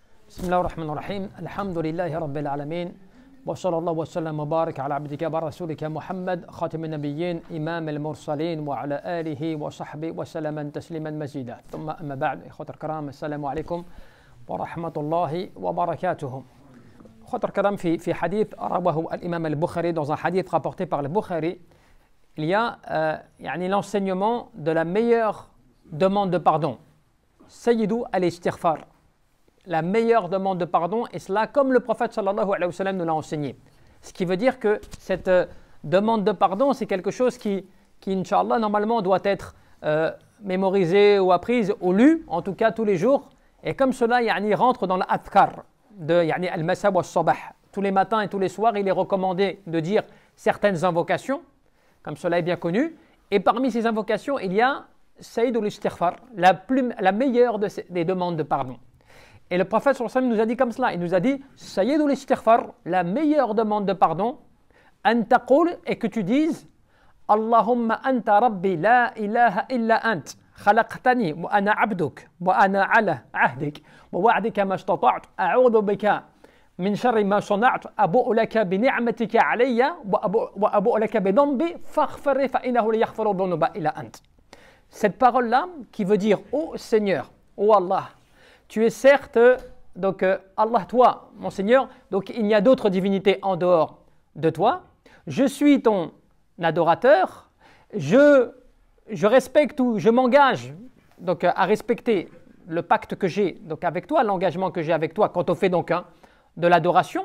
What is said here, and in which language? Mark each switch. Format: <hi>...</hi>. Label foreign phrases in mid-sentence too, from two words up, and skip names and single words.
<ar>بسم الله الرحمن الرحيم الحمد لله رب العالمين وصلى الله وسلم وبارك على عبدك ورسولك محمد خاتم النبيين إمام المرسلين وعلى آله وصحبه وسلم تسليما مزيدا ثم أما بعد إخوة الكرام السلام عليكم ورحمة الله وبركاته. إخوة الكرام في حديث رواه الإمام البخاري</ar> <fr>dans un hadith rapporté par le Bukhari, il y a l'enseignement de la meilleure demande de pardon.</fr> <ar>سيد الاستغفار.</ar> <fr>La meilleure demande de pardon, et cela comme le prophète</fr> <ar>صلى الله عليه وسلم</ar> <fr>nous l'a enseigné. Ce qui veut dire que cette demande de pardon, c'est quelque chose qui Inch'Allah, normalement doit être mémorisé ou apprise ou lu, en tout cas tous les jours. Et comme cela, rentre dans l'adhkar de</fr> <ar>المساء والصباح.</ar> <fr>Tous les matins et tous les soirs, il est recommandé de dire certaines invocations, comme cela est bien connu. Et parmi ces invocations, il y a</fr> <ar>سيد الاستغفار,</ar> <fr>la meilleure des demandes de pardon. Et le prophète</fr> <ar>صلى الله عليه وسلم</ar> <fr>nous a dit comme cela, il nous a dit</fr> <ar>سيد الاستغفار,</ar> <fr>la meilleure demande de pardon,</fr> <ar>أن تقول,</ar> <fr>et que tu dises</fr> <ar>اللهم أنت ربي لا إله إلا أنت خلقتني وأنا عبدك وأنا على عهدك ووعدك ما استطعت أعوذ بك من شر ما صنعت أبوء لك بنعمتك علي وأبوء لك بذنبي فاغفر فإنه لا يغفر الذنوب إلا أنت.</ar> <fr>Cette parole-là qui veut dire ô Seigneur, ô Allah, tu es certes, donc Allah, toi, mon Seigneur, donc il n'y a d'autres divinités en dehors de toi. Je suis ton adorateur, je respecte ou je m'engage donc à respecter le pacte que j'ai donc avec toi, l'engagement que j'ai avec toi quant au fait donc de l'adoration.</fr>